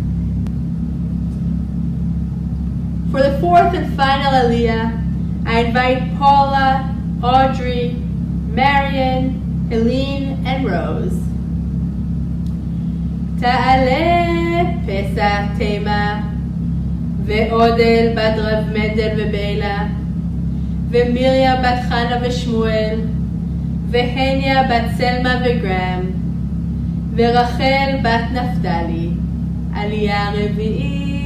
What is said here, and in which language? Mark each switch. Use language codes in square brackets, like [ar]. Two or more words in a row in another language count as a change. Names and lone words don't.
[en] For the fourth and final Aliyah, I invite Paula, Audrey, Marion, Helene, and Rose. [he] תעלה פסח תמה, ועודל בת רב מנדל ובילה, ומרים בת חנה ושמואל, והניה בת סלמה וגרם, ורחל בת נפתלי, עלייה רביעית.